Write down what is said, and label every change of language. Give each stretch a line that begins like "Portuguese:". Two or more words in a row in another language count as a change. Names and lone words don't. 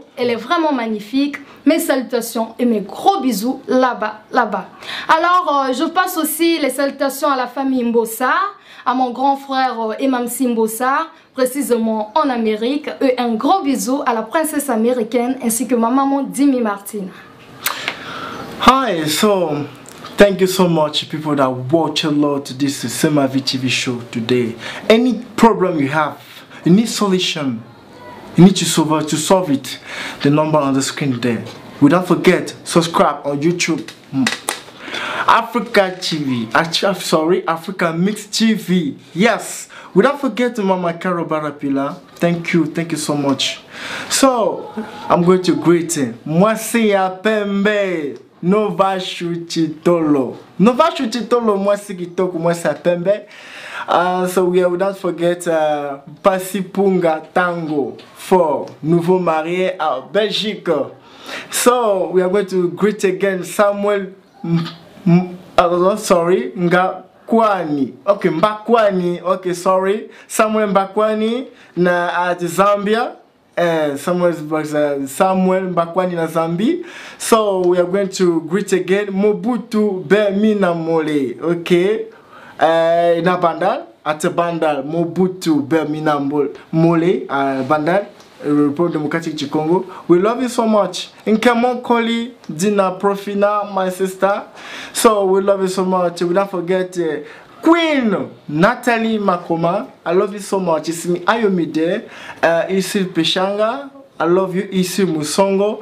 French: Elle est vraiment magnifique. Mes salutations et mes gros bisous là-bas. Alors, je passe aussi les salutations à la famille Mbossa, à mon grand frère Emamsi Mbossa, précisément en Amérique, et un gros bisou à la princesse américaine ainsi que ma maman Dimi Martin.
English: Hi, so thank you so much, people that watch a lot this Semavi TV show today. Any problem you have, you need solution, you need to solve it. The number on the screen there. Don't forget, subscribe on YouTube. Africa TV, Africa Mix TV. Yes, without forgetting Mama Carol Barapila. Thank you so much. So I'm going to greet him.
Lingala: Mwasi ya pembe. Nova Chutitolo, Mwasi Kitoko, Mwasi Pembe.
English: So we don't forget Pasipunga Tango for
French: Nouveau Marié à Belgique.
English: So we are going to greet again Samuel Mbakwani. Okay, Mbakwani. Okay, sorry. Samuel Mbakwani na at Zambia. Samuel Mbakwani na Zambi. So we are going to greet again Mobutu Berminamole. Okay, na Bandal at Bandal Mobutu Berminamole Bandal, Republic Democratic du Congo. We love you so much. Nkemon Koli Dina Profina, my sister. So we love you so much. We don't forget Queen Natalie Makoma, I love you so much. It's me Ayomide, Isi Peshanga, I love you, Isi Musongo.